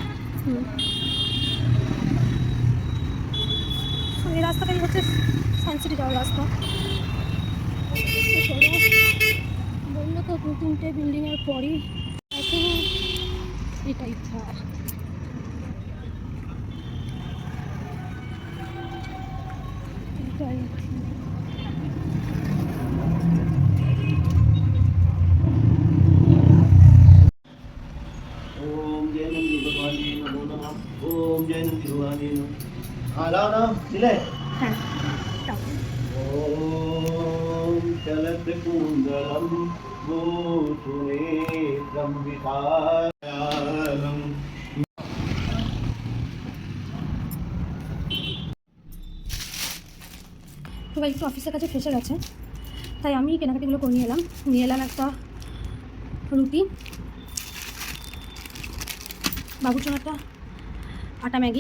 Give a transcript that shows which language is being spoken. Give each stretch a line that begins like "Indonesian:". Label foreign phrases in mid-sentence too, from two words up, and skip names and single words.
Bangla: এই রাস্তাটাই হচ্ছে সায়েন্স সিটি যাওয়ার রাস্তা। বললো তো 2-3টে বিল্ডিংয়ের পরই এখন এটাই ঘর। এটাই
Hindi: ओम जय नंदी भगवान जी नमो नमः। ओम जय नंदी भगवान जी नमः। लाओ ना दिले।
Bangla: হ্যাঁ,
Sanskrit: ओम चलत कुंडलम भूषुनेत्रम विशालम।
Bangla: সবাই একটু অফিসের কাছে ফেসে গেছে, তাই আমি কেনাকাটিগুলো করে নিয়ে এলাম একটা রুটি, বাবুর জন্য একটা আটা ম্যাগি।